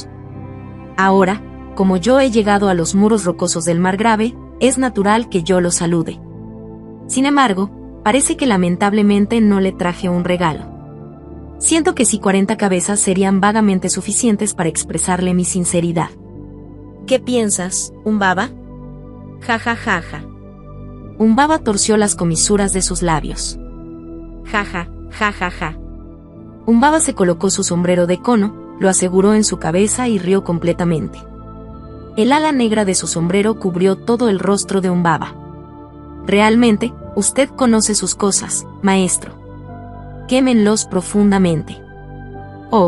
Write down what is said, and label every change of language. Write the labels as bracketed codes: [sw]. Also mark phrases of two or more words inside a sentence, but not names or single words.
[es] Ahora, como yo he llegado a los muros rocosos del margrave, es natural que yo lo salude. Sin embargo, parece que lamentablemente no le traje un regalo. Siento que si 40 cabezas serían vagamente suficientes para expresarle mi sinceridad. ¿Qué piensas, Humbaba? Ja ja ja ja. Humbaba torció las comisuras de sus labios. Ja ja, ja ja ja. Humbaba se colocó su sombrero de cono, lo aseguró en su cabeza y rió completamente. El ala negra de su sombrero cubrió todo el rostro de Humbaba. Realmente, usted conoce sus cosas, maestro. Quémenlos profundamente. Oh.